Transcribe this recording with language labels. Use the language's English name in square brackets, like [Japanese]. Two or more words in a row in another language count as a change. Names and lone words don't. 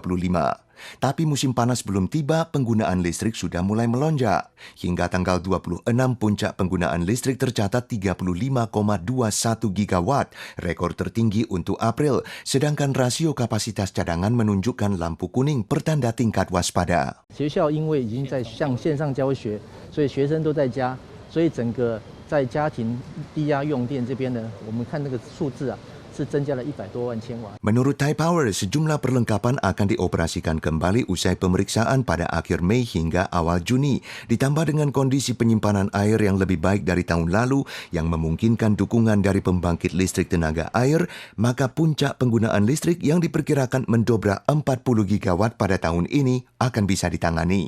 [Indonesian] Tapi musim panas belum tiba, penggunaan listrik sudah mulai melonjak. Hingga tanggal 26, puncak penggunaan listrik tercatat 35,21 gigawatt, rekor tertinggi untuk April, sedangkan rasio kapasitas cadangan menunjukkan lampu kuning pertanda tingkat waspada. [Chinese] 学校因为已经在向线上教学，所以学生都在家，所以整个在家庭低压用电这边呢，我们看那个数字是增加了100多万千瓦。 [Indonesian] Menurut Thai Power, sejumlah perlengkapan akan dioperasikan kembali usai pemeriksaan pada akhir Mei hingga awal Juni, ditambah dengan kondisi penyimpanan air yang lebih baik dari tahun lalu yang memungkinkan dukungan dari pembangkit listrik tenaga air, maka puncak penggunaan listrik yang diperkirakan mendobrak 40 gigawatt pada tahun ini akan bisa ditangani.